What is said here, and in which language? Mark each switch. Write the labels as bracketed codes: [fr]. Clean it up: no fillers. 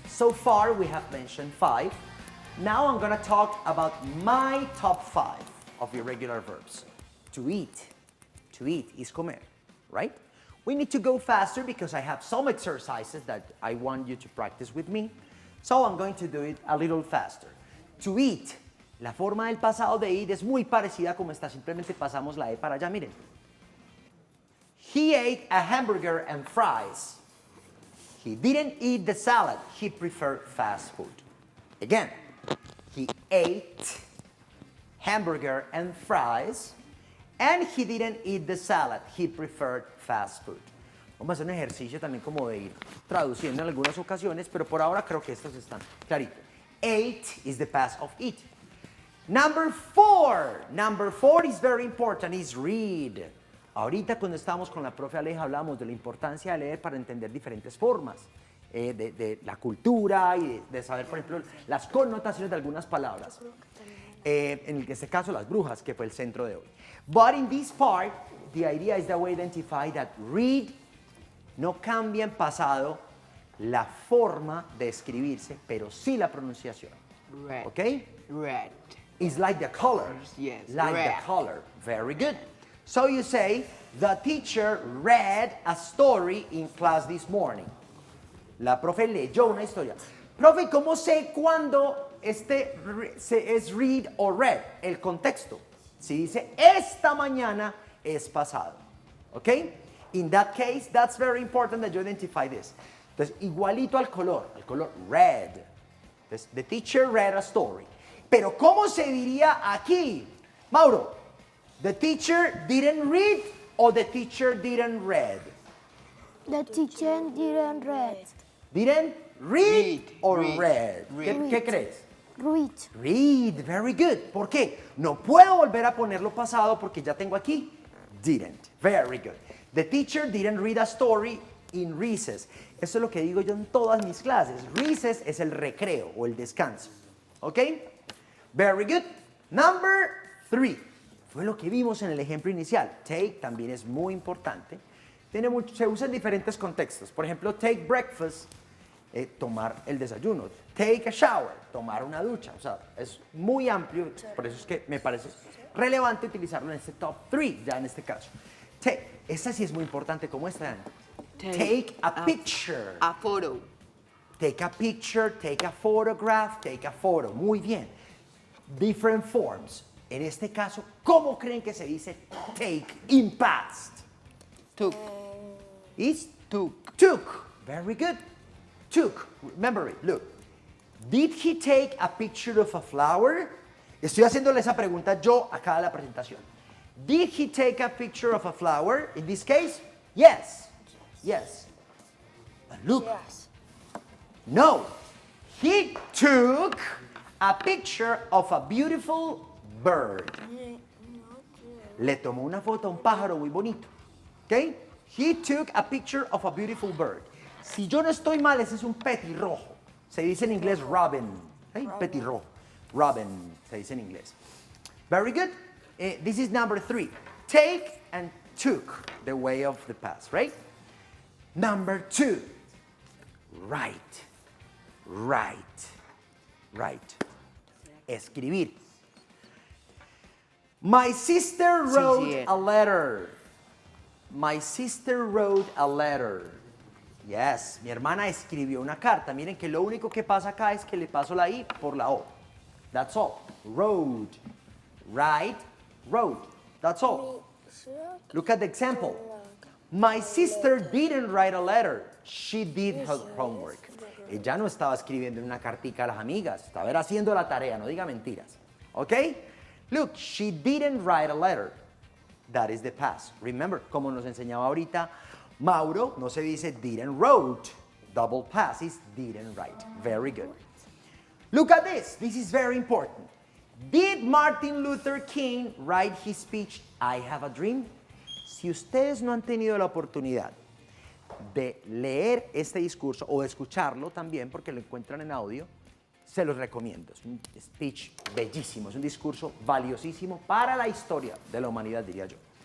[en] So far, we have mentioned 5. Now I'm going to talk about my top 5 of irregular verbs. To eat. To eat is comer, right? We need to go faster because I have some exercises that I want you to practice with me. So I'm going to do it a little faster. To eat. [es] La forma del pasado de eat es muy parecida como esta, simplemente pasamos la E para allá, miren. [en] He ate a hamburger and fries. He didn't eat the salad, he preferred fast food. Again, he ate hamburger and fries and he didn't eat the salad, he preferred fast food. [es] Vamos a hacer un ejercicio también como de ir traduciendo en algunas ocasiones, pero por ahora creo que estos están claritos. [en] Ate is the past of eat. Number 4 is very important, is read. [es] Ahorita cuando estábamos con la profe Aleja hablamos de la importancia de leer para entender diferentes formas de la cultura y de saber, por ejemplo, las connotaciones de algunas palabras. En este caso, las brujas, que fue el centro de hoy. [en] But in this part, the idea is that we identify that read [es] no cambia en pasado la forma de escribirse, pero sí la pronunciación. [en] Red. Okay? Red. It's like the color. Yes, Like red. the color. Very good. So you say, the teacher read a story in class this morning. [es] La profe leyó una historia. Profe, ¿cómo sé cuándo es read o read? El contexto. Si dice, esta mañana es pasado. ¿Ok? [en] In that case, that's very important that you identify this. [es] Entonces, igualito al color red. Entonces, [en] the teacher read a story. [es] Pero ¿cómo se diría aquí? [en] Mauro, the teacher didn't read o the teacher didn't read? The teacher didn't read. Didn't read or read, read? read. [es] ¿Qué crees? [en] Read. Read, very good. [es] ¿Por qué? No puedo volver a ponerlo pasado porque ya tengo aquí didn't. [en] Very good. The teacher didn't read a story in recess. [es] Eso es lo que digo yo en todas mis clases. Recess es el recreo o el descanso. ¿Ok? [en] Very good. [es] Number 3. Fue lo que vimos en el ejemplo inicial. Take también es muy importante. Se usa en diferentes contextos. Por ejemplo, take breakfast tomar el desayuno. [en] Take a shower, [es] tomar una ducha. O sea, es muy amplio, por eso es que me parece relevante utilizarlo en este top 3, ya en este caso. Esta sí es muy importante, como esta. [en] Take a picture. A photo. Take a picture, take a photograph, take a photo. [es] Muy bien. [en] Different forms. [es] En este caso, ¿cómo creen que se dice [en] take in past? Took. Is Took. took. Very good. Took. Remember it. Look. Did he take a picture of a flower? [es] Estoy haciéndole esa pregunta yo acá en la presentación. [en] Did he take a picture of a flower? In this case, yes. Yes. But look. Yes. No. He took a picture of a beautiful bird. [es] Le tomó una foto a un pájaro muy bonito. ¿Ok? [en] He took a picture of a beautiful bird. [es] Si yo no estoy mal, ese es un petirrojo. Se dice en inglés robin. ¿Ok? Petirrojo. Robin se dice en inglés. [en] Very good. This is number 3. Take and took, the way of the past, right? Number 2. Write. Write. Write. Escribir. My sister wrote a letter. My sister wrote a letter. [es] Yes, mi hermana escribió una carta. Miren que lo único que pasa acá es que le paso la I por la O. [en] That's all. Wrote. Write. Wrote. That's all. Look at the example. My sister didn't write a letter. She did her homework. [es] Ella no estaba escribiendo una cartica a las amigas. Estaba haciendo la tarea, no diga mentiras. ¿Ok? [en] Look, she didn't write a letter. That is the past. [es] Remember, como nos enseñaba ahorita, Mauro no se dice didn't wrote. [en] Double past is didn't write. Very good. Look at this. This is very important. Did Martin Luther King write his speech, I Have a Dream? [es] Si ustedes no han tenido la oportunidad de leer este discurso o de escucharlo también, porque lo encuentran en audio, se los recomiendo. Es un speech bellísimo, es un discurso valiosísimo para la historia de la humanidad, diría yo.